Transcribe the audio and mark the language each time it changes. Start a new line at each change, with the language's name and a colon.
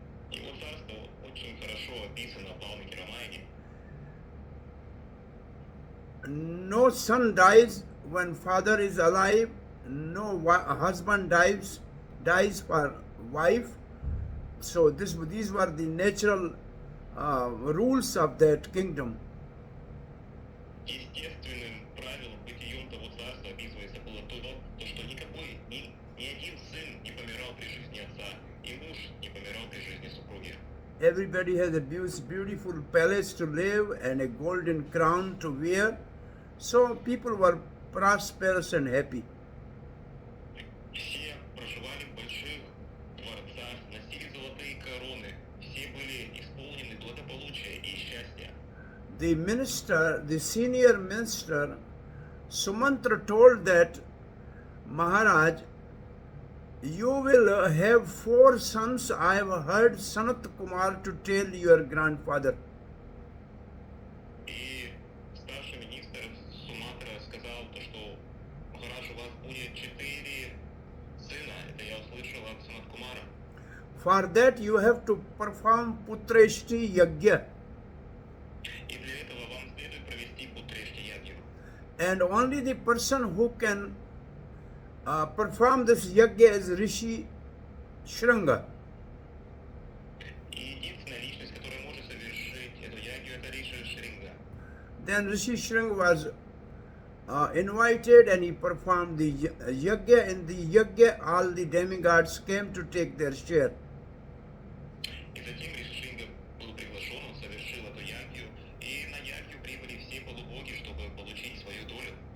Russian: Его царство очень хорошо описано в Валмики Рамайне.
English: No son dies when father is alive. No husband dies for wife. So these were the natural rules of that kingdom.
Russian: Естественным правилом бытием того царства описывается было то, что никакой, ни один сын не помирал при жизни отца, и муж не помирал при жизни
English: everybody has a beautiful palace to live and a golden crown to wear. So people were prosperous and happy.
Russian: Все проживали в больших дворцах, носили золотые короны, все были исполнены благополучия и счастья.
English: The senior minister, Sumantra, told that Maharaj, you will have 4 sons. I have heard Sanat Kumar to tell your grandfather.
Russian: И старший министр Суматра сказал то, что Махарадж, у вас будет 4 сына. Это я услышал от Санат Кумара.
English: For that you have to perform Putreshti Yagya.
Russian: И для этого вам следует провести Путрешти ягью.
English: And only the person who can perform this Yagya is Rishi Shranga.
Russian: И единственная личность, которая может совершить эту ягью, это Риши Шринга.
English: Then Rishi Shranga was invited and he performed the Yagya. In the Yagya, all the demigods came to take their share.
Russian: И затем Риши Шринга был приглашен, он совершил эту ягью, и на ягью прибыли все полубоги, чтобы получить свою долю.